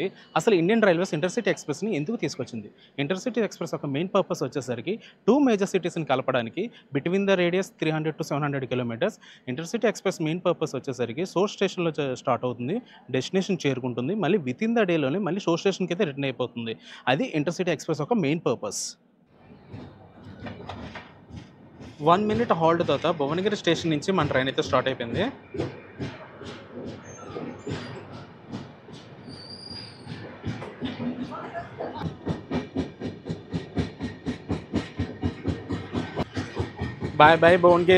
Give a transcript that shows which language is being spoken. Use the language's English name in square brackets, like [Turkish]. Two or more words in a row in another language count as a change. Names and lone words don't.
[Telugu] అసలు ఇండియన్ రైల్వేస్ ఇంటర్సిటీ ఎక్స్ప్రెస్ని ఎందుకు తీసుకొచ్చింది? ఇంటర్సిటీ ఎక్స్ప్రెస్ ఒక [English] main purpose [Telugu] వచ్చేసరికి 2 [English] major cities [Telugu] కలపడానికి. [English] Between the radius 300 to 700 kilometers. [Telugu] ఇంటర్సిటీ ఎక్స్ప్రెస్ [English] main purpose [Telugu] వచ్చేసరికి సోర్స్ స్టేషన్లో స్టార్ట్ అవుతుంది, డెస్టినేషన్ చేరుకుంటుంది, మళ్ళీ [English] within the day [Telugu] మళ్ళీ సోర్స్ స్టేషన్కి అయితే రిటర్న్ అయిపోతుంది. అది ఇంటర్సిటీ ఎక్స్ప్రెస్ ఒక [English] main purpose. [Telugu] 1 minute హాల్ట్ తర్వాత భువనగిరి స్టేషన్ నుంచి మన ట్రైన్ అయితే స్టార్ట్ అయిపోయింది. [English] Bye bye Bhuvanagir.